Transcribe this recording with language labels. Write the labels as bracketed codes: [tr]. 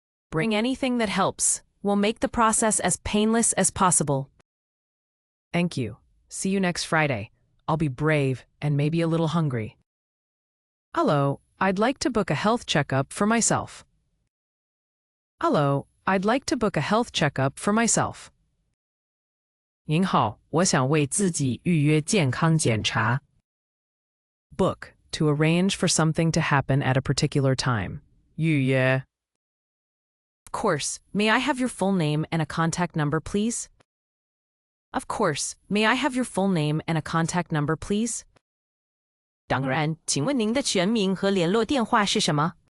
[en] Bring anything that helps. We'll make the process as painless as possible. Thank you. See you next Friday. I'll be brave and maybe a little hungry. Hello, I'd like to book a health checkup for myself. Hello, I'd like to book a health checkup for myself. [zh] 您好，我想为自己预约健康检查。 [en] Book, to arrange for something to happen at a particular time. [zh] 预约. [en] Of course. May I have your full name and a contact number, please? Of course. May I have your full name and a contact number, please? [zh] 当然，请问您的全名和联络电话是什么？